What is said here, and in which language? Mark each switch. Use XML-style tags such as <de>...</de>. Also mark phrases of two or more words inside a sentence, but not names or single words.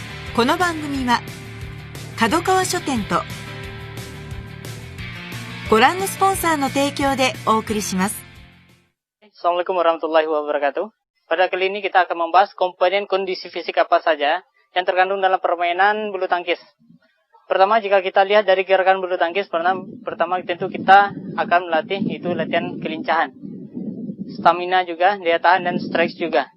<ja>この番組は角川書店とご覧のスポンサーの提供でお送りします。</ja> <ar>السلام عليكم ورحمة الله وبركاته.</ar> <id>Pada kali ini kita akan membahas komponen kondisi fisik apa saja yang terkandung dalam permainan bulu tangkis. Pertama, jika kita lihat dari gerakan bulu tangkis, pertama tentu kita akan melatih itu latihan kelincahan, stamina juga, daya tahan dan strike juga.</id>